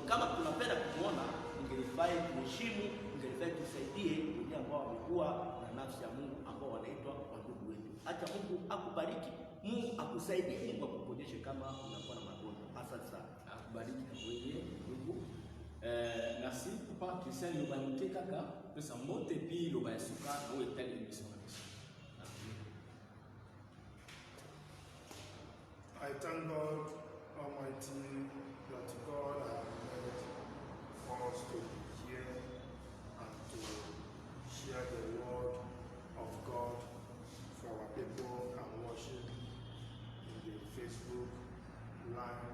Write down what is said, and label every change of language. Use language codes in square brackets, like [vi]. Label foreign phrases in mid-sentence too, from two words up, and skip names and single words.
[sw] Kama tunapenda kumuona, ingelifai tuheshimu, ingelifai tusaidie wale ambao wamekuwa na nafsi ya Mungu, ambao wanaitwa wandugu wetu. Acha Mungu akubariki, Mungu akusaidie, Mungu akuponyeshe kama unakuwa na magonjwa. Asante sana. Akubariki na wewe ndugu. [ln] Merci papa Christian Lobanite kaka pesa mote pi loba ya suka na etali émission. [en] I thank God Almighty that God has made us to be here and to share the word of God for our people and worship in the Facebook line.